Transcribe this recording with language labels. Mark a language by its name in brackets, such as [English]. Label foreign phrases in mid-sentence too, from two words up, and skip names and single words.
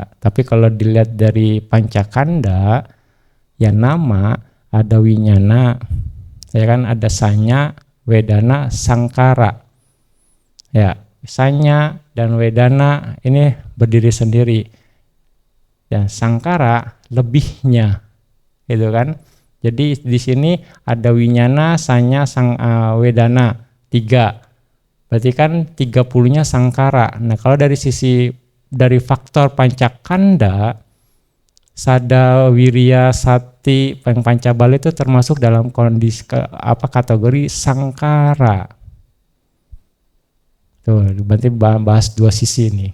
[Indonesian] Tapi kalau dilihat dari pancakanda, ya nama, ada winyana, ya kan, ada [Pali] sanya, wedana, sangkara. [Indonesian] Ya, sanya dan wedana ini berdiri sendiri. Dan sangkara lebihnya, gitu kan. Jadi di sini ada [Pali] winyana, sanya, wedana, [Indonesian] 3. Berarti kan 30-nya sangkara. Nah, kalau dari faktor pancakanda, [Pali] sada, wirya, sati, pancabala [Indonesian] itu termasuk dalam kondisi kategori sangkara. Tuh, berarti bahas dua sisi nih.